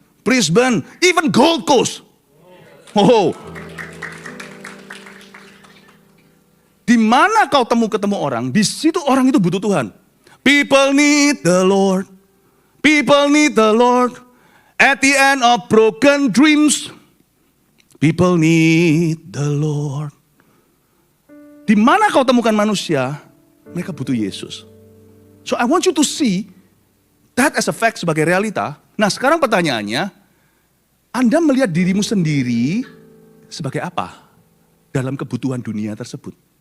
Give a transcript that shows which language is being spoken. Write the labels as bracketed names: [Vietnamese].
[English] Brisbane, even Gold Coast. Oh. [Indonesian] Di mana kau ketemu orang, di situ orang itu butuh Tuhan. [English] People need the Lord. People need the Lord. At the end of broken dreams, people need the Lord. [Indonesian] Di mana kau temukan manusia, mereka butuh Yesus. [English] So I want you to see that as a fact [Indonesian] sebagai realita. Nah sekarang pertanyaannya, Anda melihat dirimu sendiri sebagai apa dalam kebutuhan dunia tersebut?